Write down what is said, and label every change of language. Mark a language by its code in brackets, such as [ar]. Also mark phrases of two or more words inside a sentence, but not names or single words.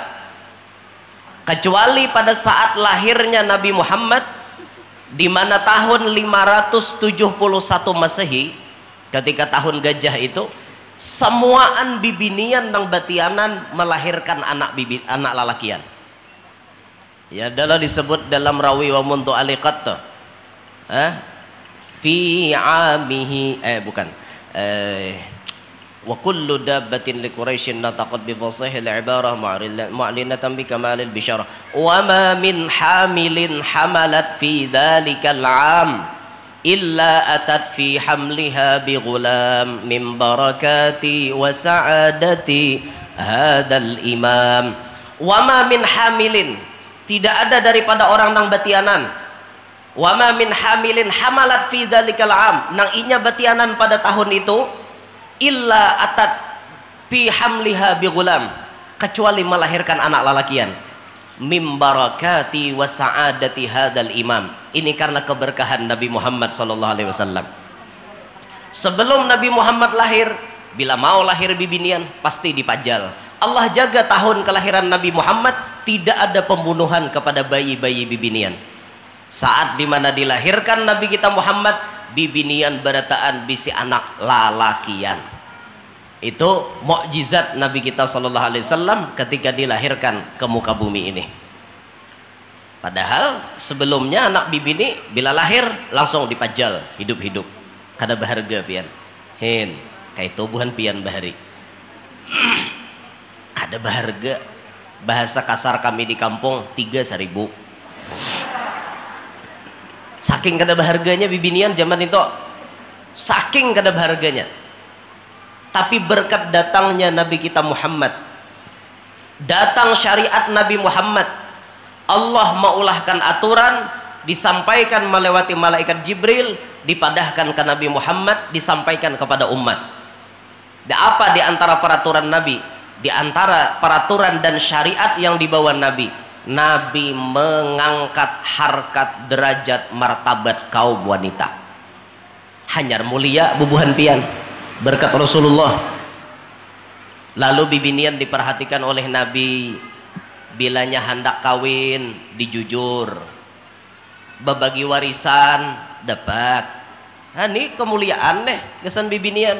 [bjn] Kecuali pada saat lahirnya Nabi Muhammad di mana tahun 571 Masehi, ketika tahun gajah itu semuaan bibinian nang batianan melahirkan anak lalakian. [id] Ya adalah disebut dalam rawi wa muntu aliqat tuh. [ar] في عامه bukan. وكل دابة لقريش نطقت بفصيح العبارة معلنة بكمال البشارة وما من حامل حملت في ذلك العام إلا أتت في حملها بغلام من بركة وسعادة هذا الإمام. وما من حامل, [bjn] tidak ada daripada orang nang batianan. [ar] وما من حامل حملت في ذلك العام, [bjn] nang inya batianan pada tahun itu [ar] إلا أتت في حملها بغلام, [bjn] kecuali melahirkan anak lalakian. [ar] من بركة وسعادة هذا الإمام. [id] Ini karena keberkahan Nabi Muhammad [ar] صلى الله عليه وسلم. [bjn] Sebelum Nabi Muhammad lahir, bila mau lahir bibinian pasti dipajal. [id] Allah jaga tahun kelahiran Nabi Muhammad, tidak ada pembunuhan kepada bayi-bayi bibinian. [bjn] Saat dimana dilahirkan Nabi kita Muhammad, bibinian berataan bisi anak lalakian. [id] Itu mukjizat Nabi kita [ar] صلى الله عليه وسلم [id] ketika dilahirkan ke muka bumi ini. [bjn] Padahal sebelumnya anak bibini bila lahir langsung dipajal hidup-hidup. Kada berharga pian. Hin, kayak tubuhan pian bahari. Kada berharga. Bahasa kasar kami di kampung 3.000. Saking kada berharganya bibinian zaman itu. Saking kada berharganya. Tapi berkat datangnya Nabi kita Muhammad, datang syariat Nabi Muhammad, Allah mengulahkan aturan, disampaikan melewati malaikat Jibril, dipadahkan ke Nabi Muhammad, [id] disampaikan kepada umat. Dan apa di antara peraturan Nabi? Di antara peraturan dan syariat yang dibawa Nabi, Nabi mengangkat harkat, derajat, martabat kaum wanita. [bjn] Hanyar mulia bubuhan pian berkat Rasulullah. Lalu bibinian diperhatikan oleh Nabi, bilanya hendak kawin dijujur, berbagi warisan dapat. Ini kemuliaan nih kesan bibinian.